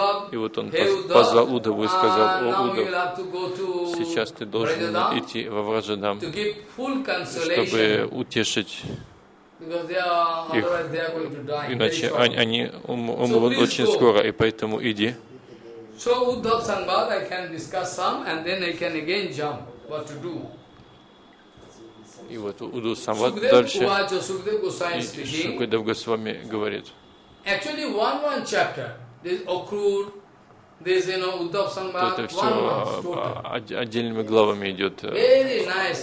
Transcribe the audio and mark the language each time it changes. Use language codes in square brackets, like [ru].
[ru] И вот он позвал Удаву и сказал: «О, Удав, сейчас ты должен идти во Враджадам, чтобы утешить их, иначе они умрут очень скоро, и поэтому иди». [en] So Uddhav Sanbad, I can discuss some, and then I can again jump. What to do? [ru] И вот Уддхав Санбад дальше. Шукадев Госвами говорит. [en] Actually, one chapter. This Akrur, this you know Uddhav Sanbad. [ru] Это все отдельными главами идет. [en] Very nice.